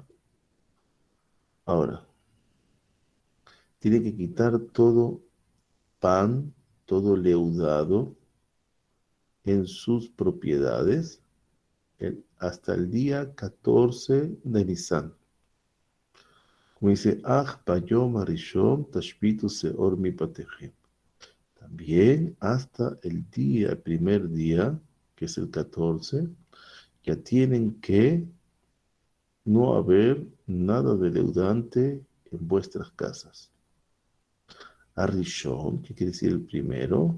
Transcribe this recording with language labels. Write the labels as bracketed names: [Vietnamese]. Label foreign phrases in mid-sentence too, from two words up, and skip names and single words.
[Spanish] Ahora, tiene que quitar todo pan, todo leudado en sus propiedades hasta el día 14 de Nisan. Como dice, [Hebrew] ביום הראשון תשביתו שאור מבתיכם. [Spanish] También hasta el primer día, que es el 14, ya tienen que no haber nada de leudante en vuestras casas. Arishon, ¿qué quiere decir el primero?